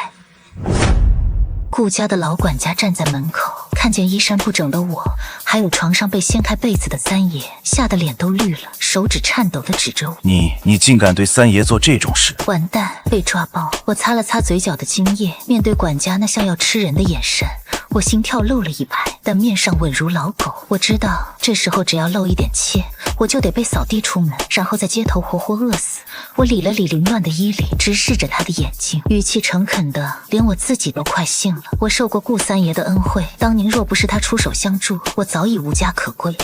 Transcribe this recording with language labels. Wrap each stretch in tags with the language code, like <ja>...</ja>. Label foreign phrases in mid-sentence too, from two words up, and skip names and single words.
<zh>顧家的老管家站在門口，看見衣衫不整的我，還有床上被掀開被子的三爺，嚇得臉都綠了，手指顫抖地指着我： 你竟敢對三爺做這種事！完蛋，被抓包！我擦了擦嘴角的精液，面對管家那像要吃人的眼神，我心跳漏了一拍，但面上穩如老狗。我知道這時候只要露一點怯，我就得被掃地出門，然後在街頭活活餓死。我理了理凌亂的衣領，直視着他的眼睛，語氣誠懇的連我自己都快信了。我受過顧三爺的恩惠，當年若不是他出手相助，我早已無家可歸。</zh>